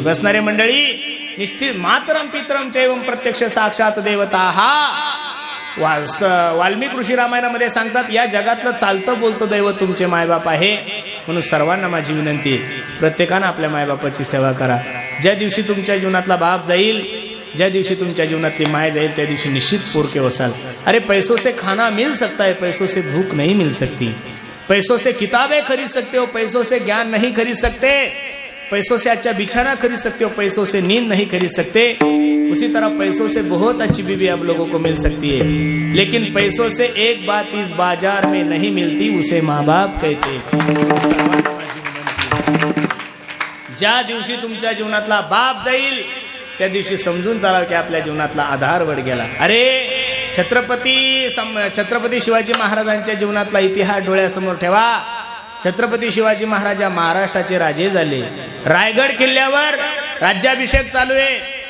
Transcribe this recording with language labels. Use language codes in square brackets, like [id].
[mr] बसणारे मंडळी, निश्चित [sa] मातरम पितरम चैवम प्रत्यक्ष साक्षात देवता [mr] हा वाल्मिक ऋषी रामायणामध्ये सांगतात. या जगातलं चालतं बोलतं दैवत तुमचे मायबाप आहे. म्हणून सर्वांना माझी विनंती, प्रत्येकानं आपल्या मायबापाची सेवा करा. ज्या दिवशी तुमच्या जीवनातला बाप जाईल, ज्या दिवशी तुमच्या जीवनातली माय जाईल, त्या दिवशी निश्चित पोरके वसाल. [hi] अरे पैसों से खाना मिल सकता है, पैसों से भूख नहीं मिल सकती. पैसों से किताबें खरीद सकते हो, पैसों से ज्ञान नहीं खरीद सकते. पैसों से अच्छा बिछाना खरीद सकते हो, पैसों से नींद नहीं खरीद सकते. उसी तरह पैसों से बहुत अच्छी बीवी आप लोगों को मिल सकती है, लेकिन पैसों से एक बात इस बाजार में नहीं मिलती, उसे माँ बाप कहते. [mr] ज्या दिवशी तुमच्या जीवनातला बाप जाईल त्या दिवशी समजून चाला की आपल्या जीवनातला आधार वड गेला. अरे छत्रपती शिवाजी महाराजांच्या जीवनातला इतिहास डोळ्यासमोर ठेवा. छत्रपती शिवाजी महाराज महाराष्ट्राचे राजे झाले. रायगड किल्ल्यावर राज्याभिषेक चालू आहे.